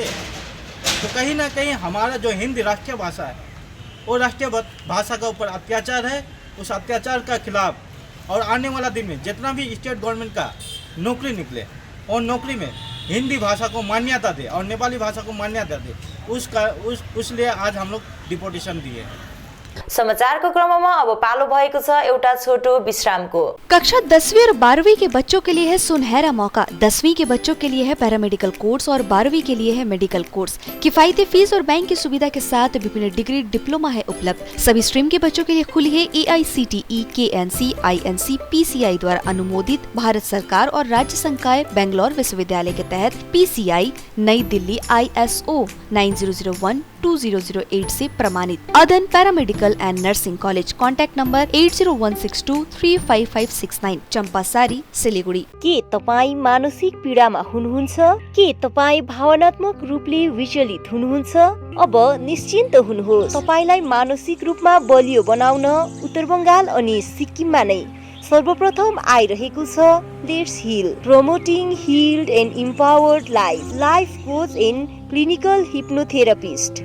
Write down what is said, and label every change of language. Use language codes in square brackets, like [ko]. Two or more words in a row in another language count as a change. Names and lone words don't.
[hi] तो कहीं ना कहीं हमारा जो हिंदी राष्ट्रीय भाषा है वो राष्ट्रीय भाषा का ऊपर अत्याचार है। उस अत्याचार का खिलाफ और आने वाला दिन में जितना भी [en] state government [hi] का नौकरी निकले और नौकरी में हिंदी भाषा को मान्यता दे और नेपाली भाषा को मान्यता दे, उसलिए आज हम लोग डिपोटेशन दिए हैं। [ne] समाचारको क्रममा अब पालो भएको छ एउटा छोटो विश्रामको। [hi] कक्षा 10वीं और 12वीं के बच्चों के लिए है सुनहरा मौका। 10वीं के बच्चों के लिए है [en] paramedical course [hi] और 12वीं के लिए है [en] medical course. [hi] किफायती फीस और बैंक की सुविधा के साथ विभिन्न [en] degree diploma [hi] है उपलब्ध। सभी स्ट्रीम के बच्चों के लिए खुली है AICTE, KNC, INC, PCI द्वारा अनुमोदित भारत सरकार और राज्य संकाय बेंगलोर विश्वविद्यालय के तहत PCI नई दिल्ली ISO 9001-2008 से प्रमाणित। अदन पैरामेडिकल एंड नर्सिंग कॉलेज। [en] contact number [hi] 8016235569, चंपासारी, सिलीगुड़ी। [ne] के तपाईँ मानसिक पीडामा हुनुहुन्छ? के तपाईँ भावनात्मक रूपले विचलित हुनुहुन्छ? अब निश्चिन्त हुनुहोस्। तपाईलाई मानसिक रूपमा बलियो बनाउन उत्तर बंगाल अनि सिक्किममा नै सर्वप्रथम आइरहेको छ लेट्स हिल, [en] promoting healed and empowered life coach and clinical hypnotherapist.